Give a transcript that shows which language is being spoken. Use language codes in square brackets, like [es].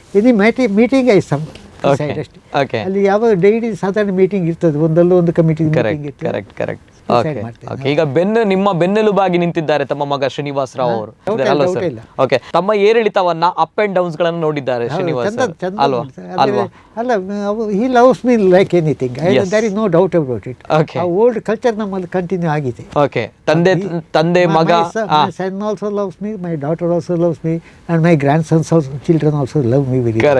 [kn] Any meeting I some ಅಲ್ಲಿ ಯಾವ daily ಸಾಧಾರಣ ಮೀಟಿಂಗ್ ಇರ್ತದೆ, ಒಂದಲ್ಲ ಒಂದು ಕಮಿಟಿ ಮೀಟಿಂಗ್ ಇರ್ತದೆ. ಈಗ ನಿಮ್ಮ ಬೆನ್ನೆಲುಬಾಗಿ ನಿಂತಿದ್ದಾರೆ ತಮ್ಮ ಮಗ ಶ್ರೀನಿವಾಸ್ ರಾವ್ ಅವರು. ಓಕೆ, ತಮ್ಮ ಏರಿಳಿತವನ್ನ [en] up and downs [kn] ಗಳನ್ನು ನೋಡಿದ್ದಾರೆ ಶ್ರೀನಿವಾಸ್ ಅಲ್ವಾ? ಅಲ್ಲ, [en] he loves me like anything. There is no doubt about it. [kn] ಆ ಓಲ್ಡ್ ಕಲ್ಚರ್ ನಮ್ಮಲ್ಲಿ ಕಂಟಿನ್ಯೂ ಆಗಿದೆ. ಓಕೆ, ತಂದೆ ಮಗ. [en] My son also loves me, my daughter also loves me, and my grandsons also, children also love me very.